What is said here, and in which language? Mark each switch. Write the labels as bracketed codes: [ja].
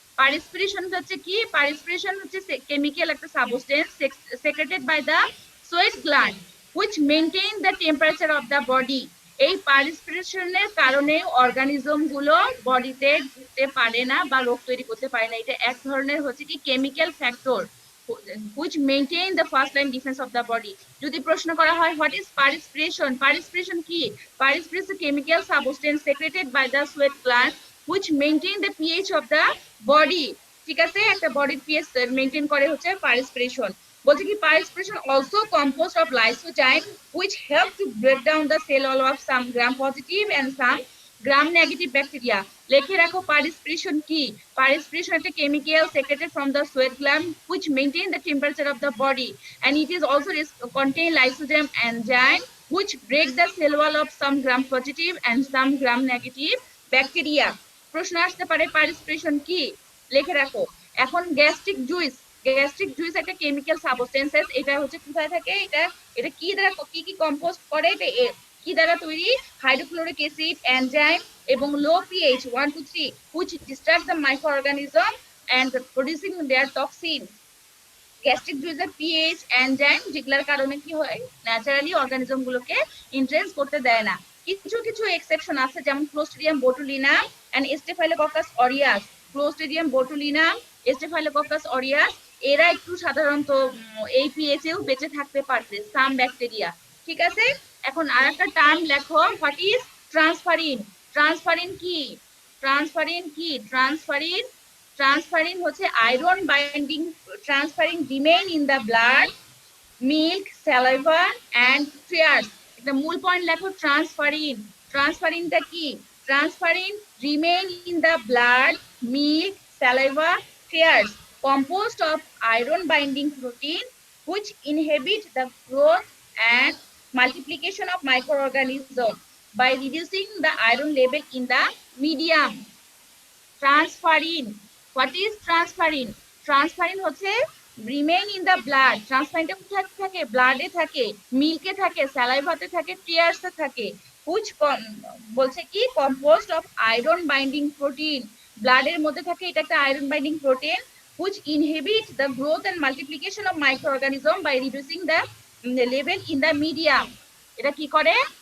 [en] Perspiration হচ্ছে কি? Perspiration হচ্ছে কেমিক্যাল একটা substance secreted by the sweat gland which maintain the temperature of the body। [bn] এই পারস্পিরেশনের কারণে অর্গানিজম গুলো বডিতে ঢুকতে পারে না বা রোগ তৈরি করতে পারে না। এটা এক ধরনের হচ্ছে কি [en] Chemical factor which maintain the first line defense of the body। [bn] যদি প্রশ্ন করা হয় [en] what is perspiration, [bn] perspiration কি? [en] Perspiration is a chemical substance secreted by the sweat gland which maintain the pH of the body। [bn] ঠিক আছে, একটা বডির pH maintain করে হচ্ছে পারস্পিরেশন। বলছে কি [en] perspiration also composed of lysozyme which help to break down the cell wall of some gram positive and some gram negative bacteria। [bn] লিখে রাখো পারস্পিরেশন কি? [en] Perspiration একটা chemical secreted from the sweat gland which maintain the temperature of the body and it is also contain lysozyme enzyme which break the cell wall of some gram positive and some gram negative bacteria। [bn] প্রশ্ন আসতে পারে পারস্পিরেশন কি, লিখে রাখো। এখন gastric juice, gastric juice একটা chemical substances, এটা হচ্ছে কোথায় থাকে, এটা এটা কি দ্বারা কি কম্পোস্ট করে, এটা কি দ্বারা তৈরি? [en] Hydrochloric acid enzyme এবং low pH 1 to 3 which disturb the microorganism and producing their toxin। [bn] Gastric জুইসের pH enzyme যেগুলোর কারণে কি হয়, ন্যাচারালি অর্গানিজম গুলোকে ইনফ্লুয়েন্স করতে দেয় না। কিছু কিছু এক্সেপশন আছে, যেমন Clostridium botulinum and স্টেফাইলোককাস aureus. Clostridium botulinum, স্টেফাইলোককাস aureus, এরা একটু সাধারণত এই পিএইচ এও বেঁচে থাকতে পারবে, সাম ব্যাকটেরিয়া। ঠিক আছে, এখন আরেকটা টার্ম লেখো, [en] What is transferrin. [bn] ট্রান্সফারিন কি? ট্রান্সফারিন কি? [en] Transferrin, transferrin হচ্ছে iron binding. Transferrin remain in the blood milk saliva and tears. [bn] একটা মূল পয়েন্ট লেখো, ট্রান্সফারিন। ট্রান্সফারিনটা কি? [en] Transferrin remain in the blood milk saliva tears composed of iron binding protein which inhibit the growth and multiplication of microorganisms by reducing the iron level in the medium। Transferrin, what is transferrin? Transferrin হচ্ছে remain in the blood. [bn] ট্রান্সফারিনটা কোথায় থাকে? ব্লাডে থাকে, মিল্কে থাকে, স্যালাইভাতে থাকে, টিয়ার্সে থাকে। [en] Which বলছে কি composed of iron binding protein, ব্লাডের মধ্যে থাকে, এটা একটা iron binding protein which inhibit the growth and multiplication of microorganism by reducing the level in the medium। [bn] এটা কি করে?